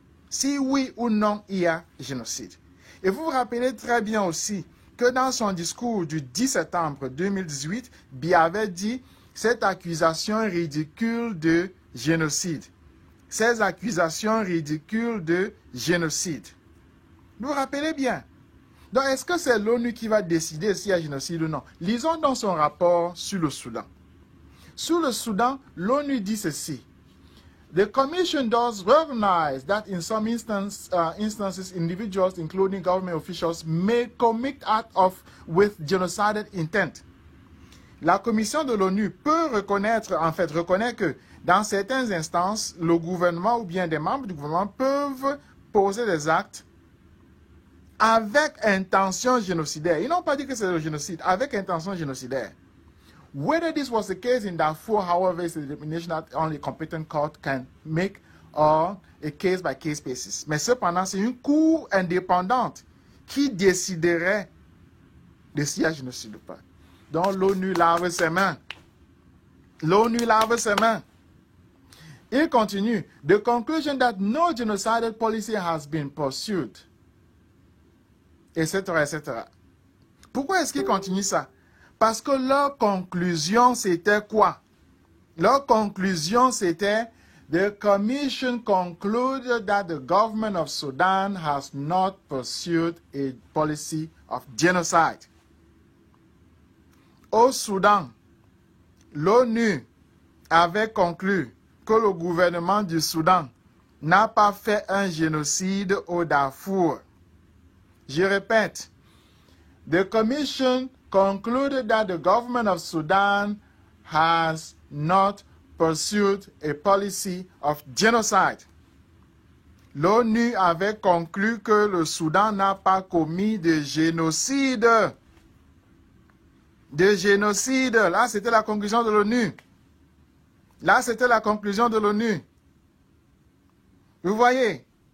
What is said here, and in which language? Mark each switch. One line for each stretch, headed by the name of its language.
French: Si oui ou non il y a génocide. Et vous vous rappelez très bien aussi que dans son discours du 10 septembre 2018, Biya avait dit cette accusation ridicule de génocide. Ces accusations ridicules de génocide. Vous vous rappelez bien. Donc, est-ce que c'est l'ONU qui va décider s'il y a génocide ou non? Lisons dans son rapport sur le Soudan. Sur le Soudan, l'ONU dit ceci.
English: The Commission does recognize that in some instances, individuals, including government officials, may commit acts with genocidal intent.
French: La Commission de l'ONU peut reconnaître que dans certaines instances, le gouvernement ou bien des membres du gouvernement peuvent poser des actes avec intention génocidaire. Ils n'ont pas dit que c'est le génocide, avec intention génocidaire.
English: Whether this was the case in Darfur, however, is a determination that only a competent court can make or a case-by-case basis.
French: Mais cependant, c'est une cour indépendante qui déciderait de s'il y a génocide ou pas. Donc l'ONU lave ses mains. L'ONU lave ses mains. Il continue.
English: The conclusion that no genocidal policy has been pursued.
French: Etc., etc. Pourquoi est-ce qu'il continue ça? Parce que leur conclusion, c'était quoi? Leur conclusion, c'était
English: The commission concluded that the government of Sudan has not pursued a policy of genocide.
French: Au Soudan, l'ONU avait conclu que le gouvernement du Soudan n'a pas fait un génocide au Darfour. Je répète,
English: the commission concluded that the government of Sudan has not pursued a policy of genocide.
French: L'ONU avait conclu que le Soudan n'a pas commis de génocide. de génocide. Là, c'était la conclusion de l'ONU. Là, c'était la conclusion de l'ONU. Vous voyez?